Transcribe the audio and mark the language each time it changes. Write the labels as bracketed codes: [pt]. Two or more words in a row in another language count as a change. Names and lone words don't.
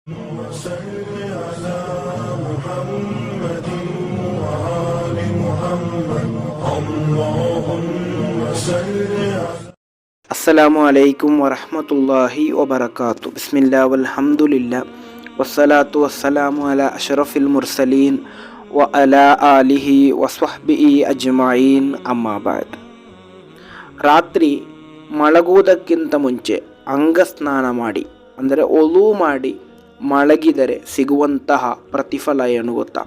[ar] وصل على محمد وآل محمد اللهم صل على السلام عليكم ورحمة الله وبركاته. بسم الله والحمد لله والصلاة والسلام على أشرف المرسلين وعلى آله وصحبه أجمعين. أما بعد. [kn] ರಾತ್ರಿ ಮಲಗುವುದಕ್ಕಿಂತ ಮುಂಚೆ ಅಂಗಸ್ನಾನ ಮಾಡಿ, ಅಂದರೆ ಒಲು ಮಾಡಿ ಮಲಗಿದರೆ ಸಿಗುವಂತಹ ಪ್ರತಿಫಲ ಏನು ಗೊತ್ತಾ?